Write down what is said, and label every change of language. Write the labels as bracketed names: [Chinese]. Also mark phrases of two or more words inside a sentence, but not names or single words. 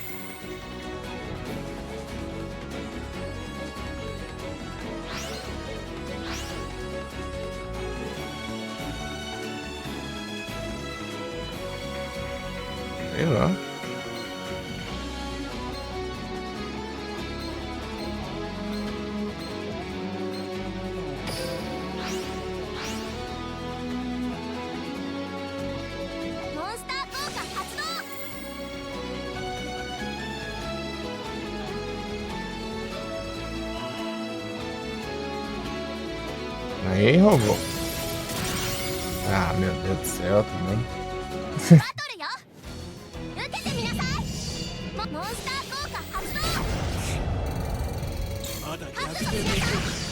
[Portuguese] Sei lá. [Japanese] モンスター効果発動。 [Portuguese] Aí, robô. Ah, meu Deus do céu também. [Japanese] バトルよ。受けてみなさい。モンスター効果発動。まだ逆覚悟転できる。しなさい。